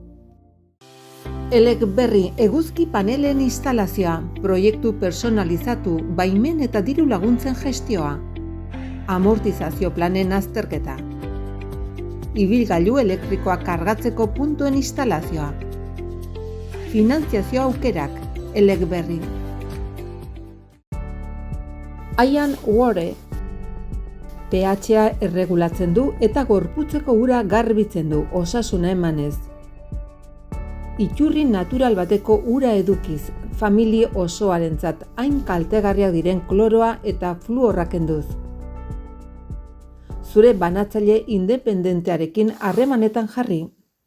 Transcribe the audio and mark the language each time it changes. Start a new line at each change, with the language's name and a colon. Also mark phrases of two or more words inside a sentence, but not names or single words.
Basque: Elecberri eguzki panelen instalazioa, proiektu personalizatu, baimen eta diru laguntzen gestioa. Amortizazio planen azterketa. Ibilgailu elektrikoa kargatzeko puntuen instalazioa. Finantziazio aukerak, Elecberri. Ian Wore. pH-a erregulatzen du eta gorputzeko ura garbitzen du, osasuna emanez. Iturri natural bateko ura edukiz, familia osoarentzat hain kaltegarriak diren kloroa eta fluorra kenduz. Zure banatzaile independentearekin harremanetan jarri.